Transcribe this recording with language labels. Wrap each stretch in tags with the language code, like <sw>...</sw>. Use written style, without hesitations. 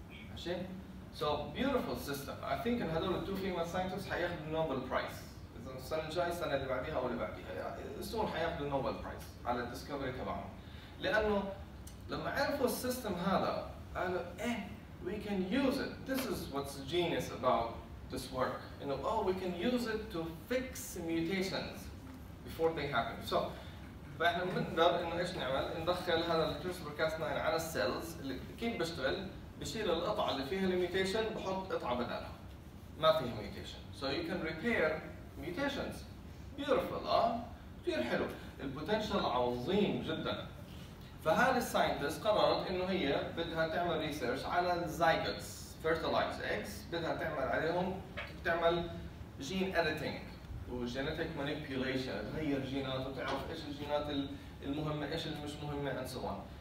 <ar>ماشي؟</ar> <en>So beautiful system. I think</en> <ar>إن هذول</ar> <en>two female scientists</en> <ar>حياخذوا النوبل برايز. إذا السنة الجاية السنة اللي بعديها أو اللي بعديها السون حياخذوا النوبل برايز على الديسكفري تبعهم. لأنه لما عرفوا السيستم هذا قالوا</ar> <en>we can use it. This is what's genius about this work. You know, we can use it to fix mutations before they happen.</en> <ar>So, فإحنا بنقدر إنه إيش نعمل؟ ندخل هذا الCRISPR-Cas9 على السيلز اللي كيف بيشتغل؟ بشيل القطعة اللي فيها الميوتيشن بحط قطعة بدالها. ما فيها ميوتيشن.</ar> <en>So you can repair mutations.</en> <ar>Beautiful, كثير حلو. البوتنشال عظيم جدا. فهذه الساينتست قررت انه هي بدها تعمل ريسيرش على الزايجوتس fertilized eggs بدها تعمل عليهم تعمل جين اديتنج وجينيتك مانيبيوليشن، تغير جينات وتعرف ايش الجينات المهمه ايش اللي مش مهمه and so on.</ar>